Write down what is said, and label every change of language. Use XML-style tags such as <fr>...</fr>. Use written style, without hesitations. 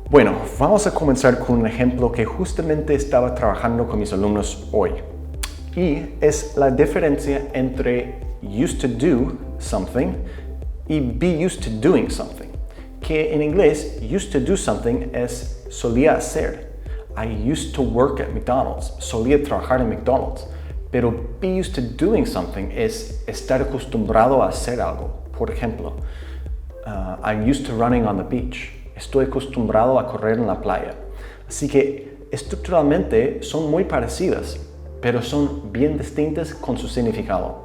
<es>Bueno, vamos a comenzar con un ejemplo que justamente estaba trabajando con mis alumnos hoy. Y es la diferencia entre</es> <en>used to do something</en> <es>y</es> <en>be used to doing something.</en> <es>Que en inglés,</es> <en>used to do something</en> <es>es solía hacer.</es> <en>I used to work at McDonald's.</en> <es>Solía trabajar en McDonald's. Pero be used to doing something es estar acostumbrado a hacer algo. Por ejemplo,</es> <en>I'm used to running on the beach.</en> <es>Estoy acostumbrado a correr en la playa. Así que estructuralmente son muy parecidas, pero son bien distintas con su significado.</es>